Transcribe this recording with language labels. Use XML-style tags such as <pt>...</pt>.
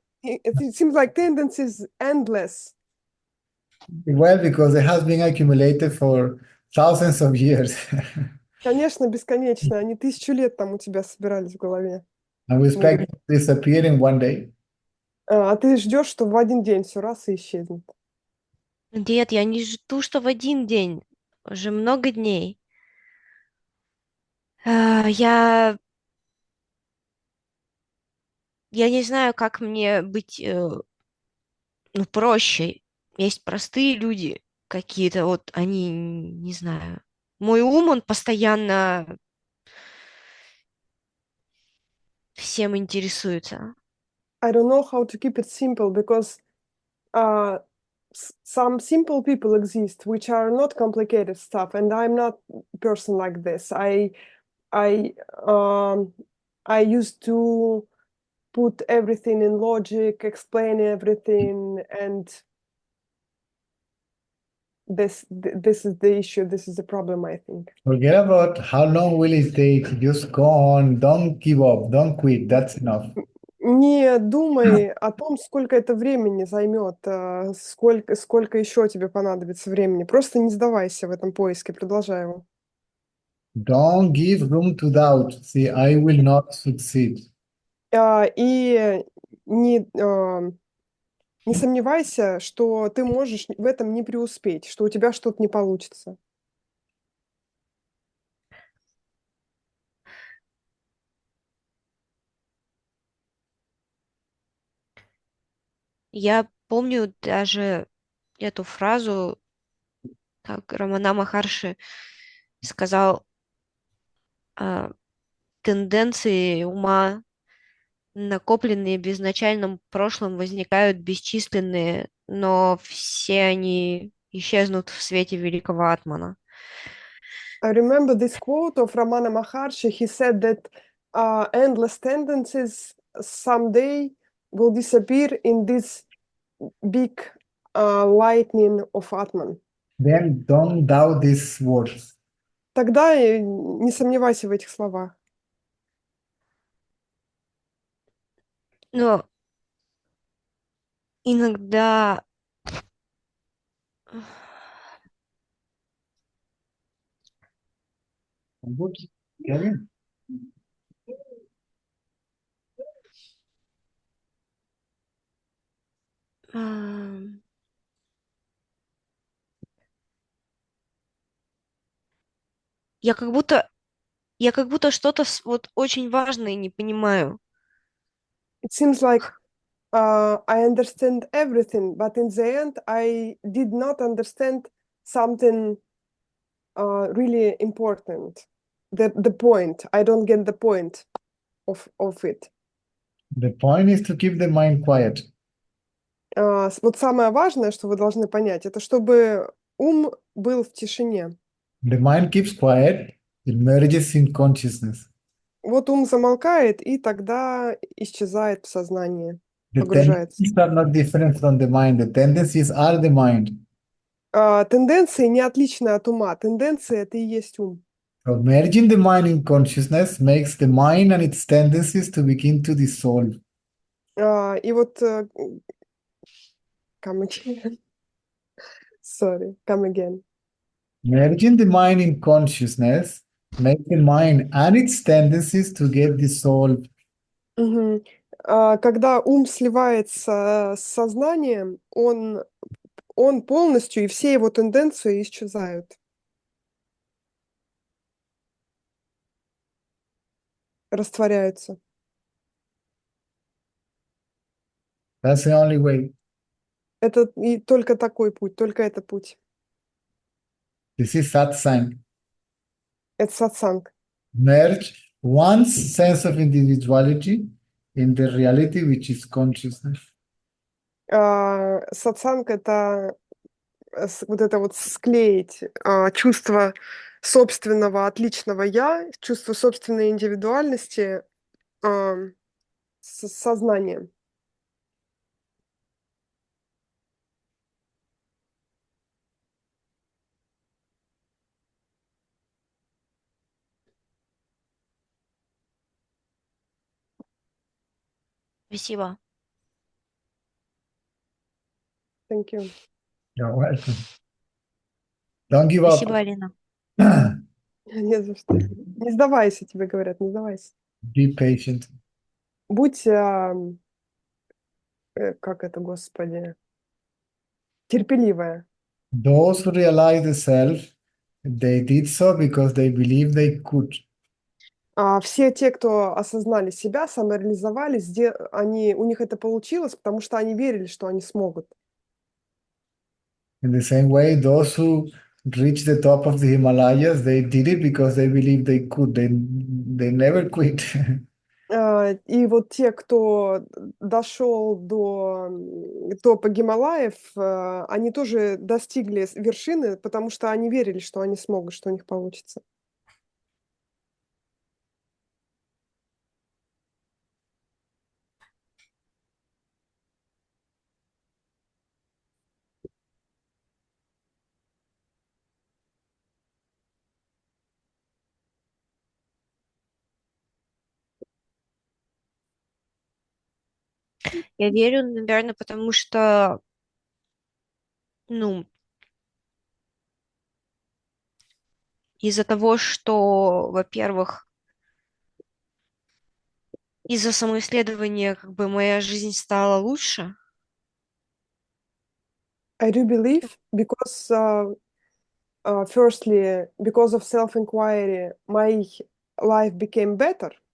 <en>it seems like tendency is endless. Well, because it has been accumulated for thousands of years.</en> <ru>Конечно, бесконечно. Они 1000 лет там у тебя собирались в голове.</ru> <en>And we expect</en> <ru>Могут.</ru> <en>it to disappear in one day.</en> <ru>А ты ждешь, что в один день все раз и исчезнет. Нет, я не жду, что в один день, уже много дней. Я не знаю, как мне быть, ну, проще. Есть простые люди какие-то, вот они, не знаю. Мой ум, он постоянно всем интересуется.</ru> <en>I don't know how to keep it simple because uh, some simple people exist which are not complicated stuff, and I'm not a person like this. I I used to put everything in logic, explain everything, and this is the issue. This is the problem, I think. Forget about how long will it take. Just go on. Don't give up. Don't quit. That's enough.</en> <ru>Не думай о том, сколько это времени займет, сколько еще тебе понадобится времени. Просто не сдавайся в этом поиске, продолжай его.</ru> <en>Don't give room to doubt. See, I will not succeed.</en> <ru>И не сомневайся, что ты можешь в этом не преуспеть, что у тебя что-то не получится. Я помню даже эту фразу, как Рамана Махарши сказал, тенденции ума, накопленные в изначальном прошлом, возникают бесчисленные, но все они исчезнут в свете великого Атмана.</ru> <en>I remember this quote of Ramana Maharshi. He said that endless tendencies someday will disappear in this big lightning of Atman. Then don't doubt these words.</en> <ru>Тогда не сомневайся в этих словах. Но иногда Kevin? я как будто что-то вот очень важное не понимаю.</ru> <en>It seems like I understand everything, but in the end, I did not understand something really important. The point. I don't get the point of it. The point is to keep the mind quiet.</en> <ru>Вот самое важное, что вы должны понять, это чтобы ум был в тишине.</ru> <en>The mind keeps quiet, it merges in consciousness.</en> <ru>Вот ум замолкает, и тогда исчезает в сознании,</ru> <en>The</en> <ru>погружается.</ru> <en>tendencies are not different from the mind. The tendencies are the mind.</en> <ru>Тенденции не отличны от ума. Тенденции — это и есть ум.</ru> <en>So merging the mind in consciousness makes the mind and its tendencies to begin to dissolve.</en> <ru>И вот</ru> <en>come again. Sorry, come again. Merging the mind in consciousness makes the mind and its tendencies to get dissolved. Мгм.</en> <ru>Когда ум сливается с сознанием, он полностью, и все его тенденции исчезают, растворяются.</ru> <en>That's the only way.</en> <ru>Это и только такой путь, только этот путь.</ru> <en>This is satsang.</en> <ru>Это сатсанг.</ru> <en>Merge one's sense of individuality in the reality which is consciousness.</en> <ru>Сатсанг — это вот это вот склеить чувство собственного отличного «я», чувство собственной индивидуальности с сознанием. Спасибо.</ru> <en>Thank you. You're welcome. Don't give up.</en> <ru>Спасибо, Алина. Не за что. Не сдавайся, тебе говорят, не сдавайся.</ru> <en>Be patient.</en> <ru>Будь, как это, Господи, терпеливая.</ru> <en>Those who realize the self, they did so because they believed they could.</en> <ru>Все те, кто осознали себя, самореализовались, у них это получилось, потому что они верили, что они смогут.</ru> <en>In the same way, those who reached the top of the Himalayas, they did it because they believed they could. They never quit.</en> <ru>И вот те, кто дошел до топа Гималаев, они тоже достигли вершины, потому что они верили, что они смогут, что у них получится. Я верю, наверное, потому что, ну, из-за того, что, во-первых, из-за самоисследования как бы моя жизнь стала лучше.</ru> <en>I do believe because, firstly, because of self-inquiry, my life became better.</en>